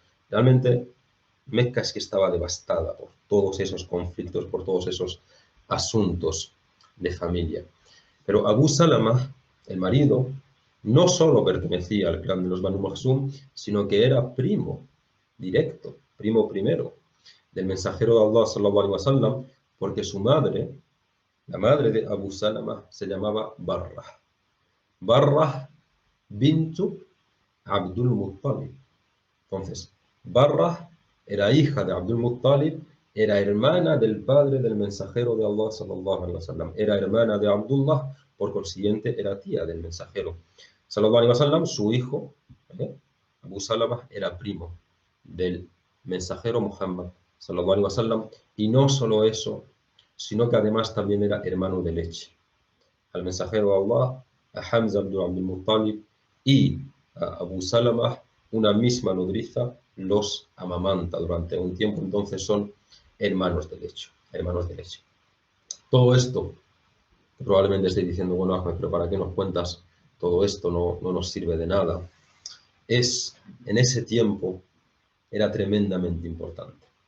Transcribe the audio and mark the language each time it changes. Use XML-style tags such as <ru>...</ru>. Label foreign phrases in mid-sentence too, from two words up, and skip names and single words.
<es>Realmente Mecca es que estaba devastada por todos esos conflictos, por todos esos asuntos de familia. Pero Abu Salama, el marido, no solo pertenecía al clan de los Banu Makhzum, sino que era primo directo, primo primero del mensajero de Allah</es> <ar>صلى الله عليه وسلم,</ar> <es>porque su madre, la madre de Abu Salama, se llamaba Barrah. Barrah bintu Abdul Muttalib. Entonces, Barrah era hija de Abdul Muttalib, era hermana del padre del mensajero de Allah</es> <ar>صلى الله عليه وسلم,</ar> <es>era hermana de Abdullah, por consiguiente era tía del mensajero</es> <ar>صلى الله عليه وسلم.</ar> <es>Su hijo, Abu Salama, era primo del mensajero Muhammad</es> <ar>صلى الله عليه وسلم,</ar> <es>y no solo eso, sino que además también era hermano de leche al mensajero de Allah, a Hamza ibn Abdul Muttalib, y a Abu Salama, una misma nodriza, los amamanta durante un tiempo. Entonces son hermanos de leche, hermanos de leche. Todo esto, que probablemente estéis diciendo, bueno, Ahmed, pero ¿para qué nos cuentas todo esto? No nos sirve de nada. En ese tiempo era tremendamente importante.</es>